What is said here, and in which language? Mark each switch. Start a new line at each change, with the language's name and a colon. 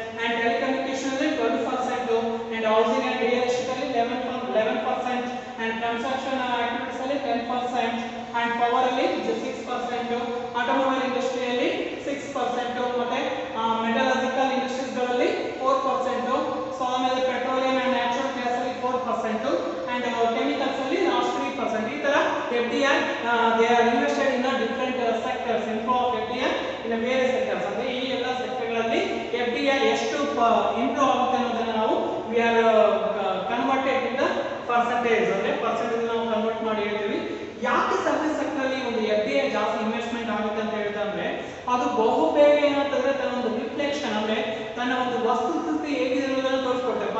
Kannada: And telecommunication ಅಲ್ಲಿ 12%, and housing and real estate ಅಲ್ಲಿ 11%, and construction activities ಅಲ್ಲಿ 10% and power ಅಲ್ಲಿ 6%, ಆಟೋಮೊಬೈಲ್ ಇಂಡಸ್ಟ್ರಿಯಲ್ಲಿ 6%, ಮತ್ತೆ ಮೆಟಲರ್ಜಿಕಲ್ ಇಂಡಸ್ಟ್ರೀಸ್ ಗಳಲ್ಲಿ 4%, ಸೊ ಆಮೇಲೆ ಪೆಟ್ರೋಲಿಯಂ ಅಂಡ್ ನ್ಯಾಚುರಲ್ ಗ್ಯಾಸ್ ಅಲ್ಲಿ 4% and ಕೆಮಿಕಲ್ಸ್ ಅಲ್ಲಿ ಲಾಸ್ಟ್ 3%. ಈ ತರ
English: FDI they are invested in a different sectors, inflow of FDI in a various sectors.
Kannada: ಅಂದ್ರೆ ಈ ಎಲ್ಲ ಸೆಕ್ಟರ್ಗಳಲ್ಲಿ FDI ಎಷ್ಟು ಇನ್ಫ್ಲೋ ಆಗುತ್ತೆ ಅನ್ನೋದನ್ನ ನಾವು
English: we are converted in the percentage,
Kannada: ಅಂದ್ರೆ ಪರ್ಸೆಂಟೇಜ್ ನಾವು ಕನ್ವರ್ಟ್ ಮಾಡಿ ಹೇಳ್ತೀವಿ. ಯಾಕೆ ಸರ್ವಿಸ್ ಸೆಕ್ಟರ್ ಅಲ್ಲಿ ಒಂದು FDI ಜಾಸ್ತಿ ಇನ್ವೆಸ್ಟ್ಮೆಂಟ್ ಆಗುತ್ತೆ ಅಂತ ಹೇಳ್ತಾ ಅಂದ್ರೆ ಅದು ಬಹುಬೇಗ ಏನಾಗ್ತದೆ ತನ್ನ ಒಂದು ರಿಫ್ಲೆಕ್ಷನ್ ಅಂದ್ರೆ ತನ್ನ ಒಂದು ವಸ್ತುಸ್ಥಿತಿ ಹೇಗಿದೆ ಅನ್ನೋದನ್ನ ತೋರಿಸ್ಕೊಡ್ತೇವೆ.